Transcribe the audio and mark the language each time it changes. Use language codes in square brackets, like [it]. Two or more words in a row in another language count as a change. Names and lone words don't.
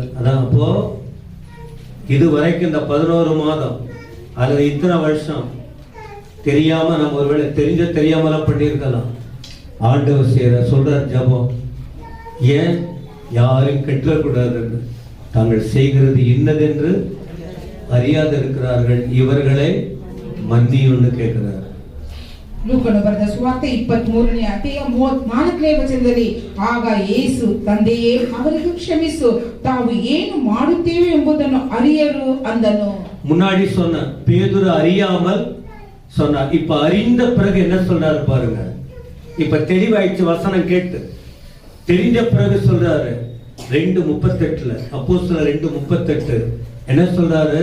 [ta] அதான் அப்போ இதுவரைக்கும் இந்த 11 மாதம் அல்லது இத்தனை வருஷம் தெரியாம நம்ம ஒருவேளை தெரியாமலாம் பண்ணியிருக்கலாம். ஆண்டவர் சொல்ற ஜபம், ஏன் யாரும் கெட்டக்கூடாதுன்னு, தாங்கள் செய்கிறது இன்னதென்று அறியாது இருக்கிறார்கள், இவர்களை மன்னியும்னு கேட்கிறார். [kn] ಲೂಕನು ಬರೆದ ಸುವಾರ್ತೆ 23ನೇ ಅಧ್ಯಾಯ 34ನೇ ವಚನದಲ್ಲಿ, ಆಗ ಯೇಸು, ತಂದೆಯೇ ಅವರಿಗೆ ಕ್ಷಮಿಸು, ತಾವು ಏನು ಮಾಡುತ್ತೇವೆ ಎಂಬುದನ್ನು அறியರು ಅಂದನು. [ta] முன்னாடி சொன்ன பேதுரு அறியாமல் சொன்னார். இப்ப அறிந்த பிறகு என்ன சொல்றாரு பாருங்க. இப்ப தெளிவாயிடுச்சு, வசனம் கேட்டு தெரிஞ்ச பிறகு சொல்றாரு. 2:38 அப்போஸ்தலர் 2:38 என்ன சொல்றாரு?